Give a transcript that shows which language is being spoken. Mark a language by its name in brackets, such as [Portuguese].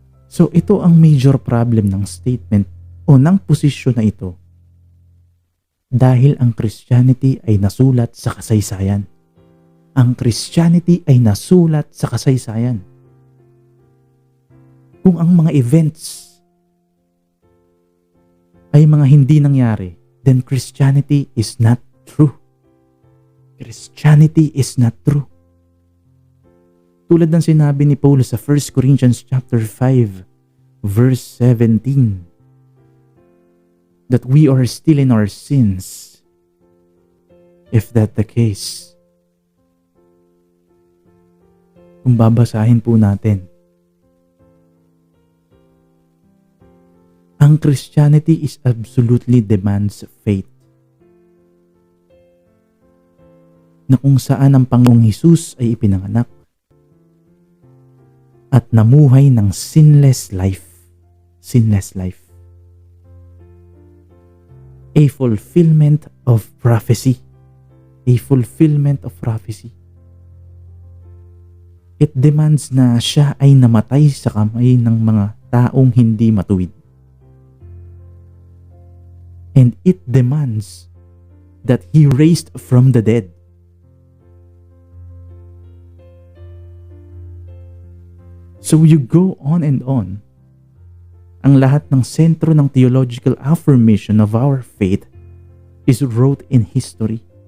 [Filipino] So ito ang major problem ng statement o ng posisyon na ito dahil ang Christianity ay nasulat sa kasaysayan. Ang Christianity ay nasulat sa kasaysayan. Kung ang mga events ay mga hindi nangyari, [English] then Christianity is not true. Christianity is not true. [Filipino] Tulad ng sinabi ni Paul sa [English] 1 Corinthians chapter 5 verse 17 that we are still in our sins. If that the case, [Filipino] kung babasahin po natin, [English] ang Christianity is absolutely demands faith. [Filipino] Na kung saan ang Panginoong Hesus ay ipinanganak at namuhay ng sinless life. [English] Sinless life. A fulfillment of prophecy. A fulfillment of prophecy. [Filipino] It demands na siya ay namatay sa kamay ng mga taong hindi matuwid. [English] And it demands that He raised from the dead. So you go on and on. [Filipino] Ang lahat ng sentro ng [English] theological affirmation of our faith is wrote in history.